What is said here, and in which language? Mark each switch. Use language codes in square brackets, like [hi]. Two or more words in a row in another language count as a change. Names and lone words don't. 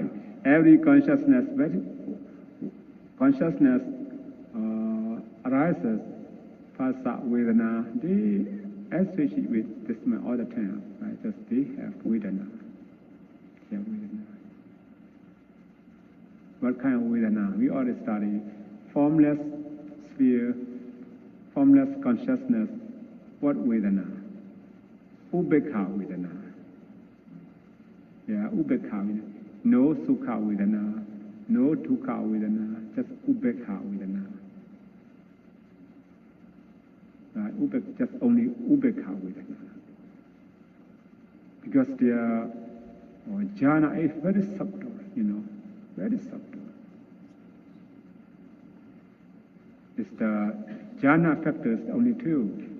[en] Every consciousness arises, [pi] Phasa Vedana, [en] they associate with this mind all the time. Right? Just they have Vedana. They have Vedana. What kind of Vedana? We already study formless sphere, formless consciousness. What Vedana? [pi] Ubekha Vedana. [en] Yeah, [pi] Ubekha Vedana. [en] No [pi] Sukha Vedana, [en] no [pi] Dukkha Vedana, [en] just [pi] Ubekha Vedana. [en] Right? Just only [pi] Ubekha Vedana. [en] Because their jhana is very subtle, very subtle. It's the jhana factors only two.